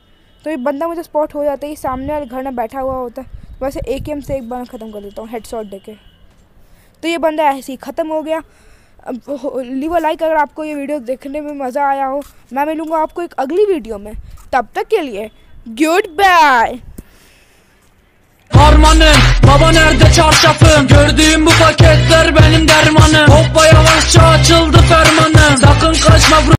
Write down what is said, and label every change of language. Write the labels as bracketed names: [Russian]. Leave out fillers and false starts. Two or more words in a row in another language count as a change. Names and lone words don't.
[Hindi] तो ये बंदा मुझे स्पॉट हो जाता है, सामने वाले घर में बैठा हुआ होता है, वैसे AKM से एक बार ख़त्म कर देता हूँ हेडशॉट देके। तो ये बंदा ऐसे ही ख़त्म हो गया। [English] leave a like [Hindi] अगर आपको ये वीडियो देखने में मज़ा आया हो। मैं मिलूँगा आपको एक अगली वीडियो में, तब तक के लिए [English] good bye. [Turkish] Harmanım, baba nerede çarşafım? Gördüğüm bu paketler benim dermanım. Hoppa yavaşça açıldı fermanım. Sakın kaçma bro.